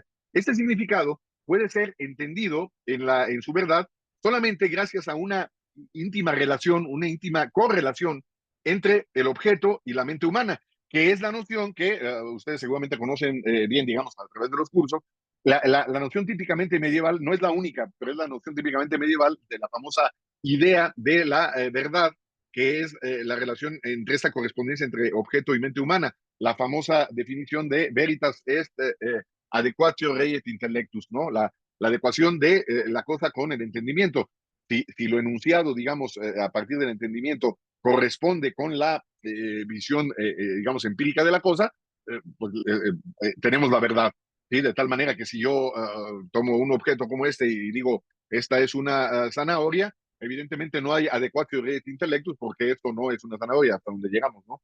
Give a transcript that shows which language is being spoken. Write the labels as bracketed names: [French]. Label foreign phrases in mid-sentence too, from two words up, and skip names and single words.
[Spanish] Este significado puede ser entendido en su verdad solamente gracias a una íntima relación, una íntima correlación entre el objeto y la mente humana, que es la noción que ustedes seguramente conocen bien, digamos, a través de los cursos. La noción típicamente medieval no es la única, pero es la noción típicamente medieval de la famosa idea de la verdad, que es la relación entre esta correspondencia entre objeto y mente humana, la famosa definición de [Latin] veritas est adequatio rei et intellectus, [Spanish] ¿no? La adecuación de la cosa con el entendimiento. Si lo enunciado, digamos, a partir del entendimiento corresponde con la visión, digamos, empírica de la cosa, pues tenemos la verdad. ¿Sí? De tal manera que si yo tomo un objeto como este y digo, esta es una zanahoria, evidentemente no hay [Latin] adecuatio ret intellectus [Spanish] porque esto no es una zanahoria hasta donde llegamos, ¿no?